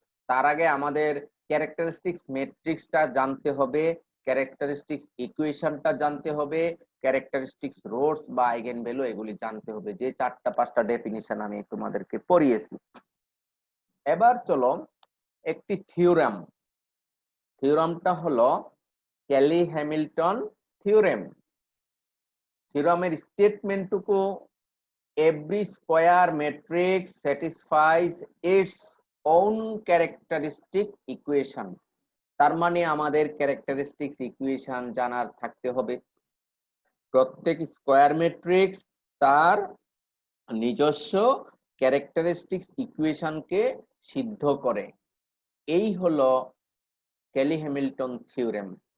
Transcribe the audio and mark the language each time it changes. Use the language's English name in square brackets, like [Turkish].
[Bangla] তার আগে আমাদের ক্যারেক্টারিস্টিক্স ম্যাট্রিক্সটা জানতে হবে, ক্যারেক্টারিস্টিক্স ইকুয়েশনটা জানতে হবে, ক্যারেক্টারিস্টিক্স রোডস বা আইগেন ভ্যালু এগুলি জানতে হবে, যে 4টা 5টা ডেফিনিশন আমি তোমাদেরকে পড়িয়েছি। এবার চলো একটি থিওরামটা হলো Kelly-Hamilton theorem. থিওরামের স্টেটমেন্টটুকু [English] every square matrix satisfies its own characteristic equation। [Bangla] তার মানে আমাদের ক্যারেক্টারিস্টিক্স ইকুয়েশন জানার থাকতে হবে। প্রত্যেক স্কয়ার ম্যাট্রিক্স তার নিজস্ব ক্যারেক্টারিস্টিক্স ইকুয়েশনকে সিদ্ধ করে। এই হলো ক্যালি-হ্যামিল্টন থিওরেম।